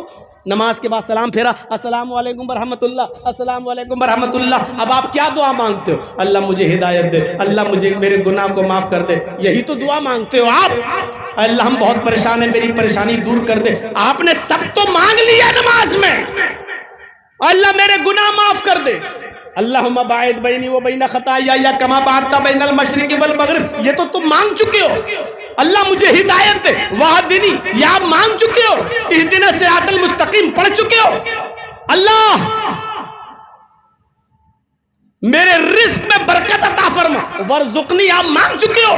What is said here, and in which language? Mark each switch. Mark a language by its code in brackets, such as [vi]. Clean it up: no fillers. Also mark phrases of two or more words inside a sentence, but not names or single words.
[ur] نماز کے بعد سلام پھیرا، [ar] السلام علیکم ورحمت اللہ، السلام علیکم ورحمت اللہ، [ur] اب آپ کیا دعا مانگتے ہو؟ اللہ مجھے ہدایت دے، اللہ مجھے میرے گناہ کو معاف کر دے، یہی تو دعا مانگتے ہو آپ۔ اللہ ہم بہت پریشان ہیں، میری پریشانی دور کر دے، آپ نے سب تو مانگ لیا نماز میں، اللہ میرے گناہ معاف کر دے، [ar] اللہم باعد بینی و بین خطایا کما بعدت بین المشرق والمغرب، [ur] یہ تو تم مانگ چکے ہو۔ اللہ مجھے ہدایت دے، وہدنی، یہ آپ مانگ چکے ہو، [ar] اہدنا الصراط المستقیم [ur] پڑھ چکے ہو۔ اللہ میرے رزق میں برکت عطا فرما، ورزقنی آپ مانگ چکے ہو۔